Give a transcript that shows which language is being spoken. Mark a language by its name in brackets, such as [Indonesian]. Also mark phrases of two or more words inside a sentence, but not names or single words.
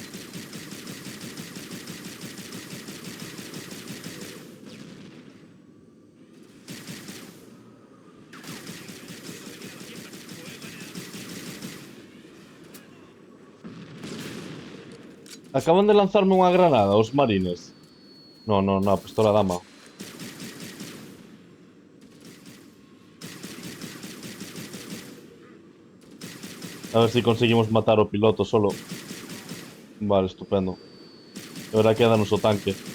[Spanish] Acaban de lanzarme una granada, os marines. No, no, no, pistola dama. A ver si conseguimos matar [Galician] ao piloto [Spanish] solo. Vale, estupendo. E ahora queda nuestro tanque.